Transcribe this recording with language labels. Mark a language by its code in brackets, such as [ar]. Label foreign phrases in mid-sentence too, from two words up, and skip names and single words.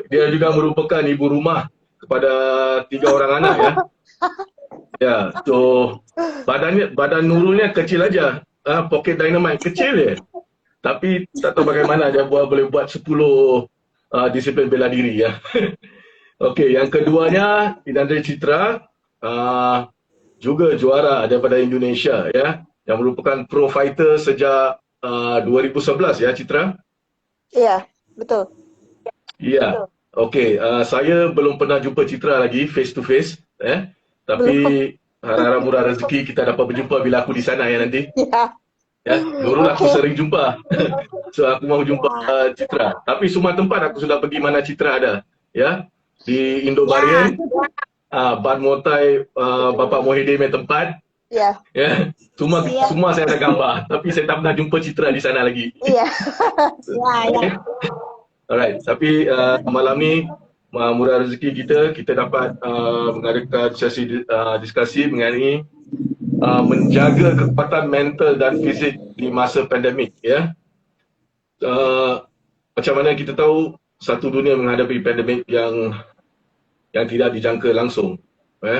[ms] Dia juga merupakan ibu rumah kepada 3 orang anak ya. Ya, so badan Nurulnya kecil aja. [en] Pocket dynamite [ms] kecil je. Tapi tak tahu bagaimana dia boleh buat 10 disiplin bela diri ya. Okey, yang keduanya Inandri Citra, juga juara daripada Indonesia ya, yang merupakan pro fighter sejak 2011 ya Citra? [id] Iya, betul. Iya. [ms] Okey, saya belum pernah jumpa Citra lagi [en] face to face [ms] tapi harap-harap murah rezeki kita dapat berjumpa bila aku di sana ya nanti. [id] Iya. Ya, Nurul aku sering jumpa. So aku mau jumpa Citra. Tapi semua tempat aku sudah pergi mana Citra ada. Ya. Di Indo-Barian. Ban Motai, Bapak Mohidin punya tempat. Iya. [ms] Ya. Semua saya ada gambar, tapi saya tak pernah jumpa Citra di sana lagi. [id] Iya. [ms] Ya. [en] Alright, [ms] tapi malam ni murah rezeki kita dapat mengadakan sesi diskusi mengenai menjaga kekuatan mental dan fizik di masa pandemik ya. Macam mana kita tahu satu dunia menghadapi pandemik yang tidak dijangka langsung ya.